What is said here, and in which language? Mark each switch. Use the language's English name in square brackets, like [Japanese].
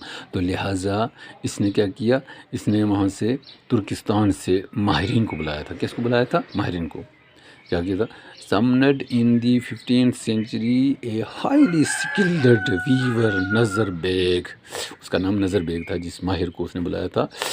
[Urdu] تو لہٰذا اس نے کیا کیا؟ اس نے وہاں سے ترکستان سے ماہرین کو بلایا تھا. کس کو بلایا تھا؟ ماہرین کو. کیا کیا تھا؟ [English] summoned in the 15th century a highly skilled weaver, Nazar Beg. [Urdu] اس کا نام نظر بیگ تھا جس ماہر کو اس نے بلایا تھا.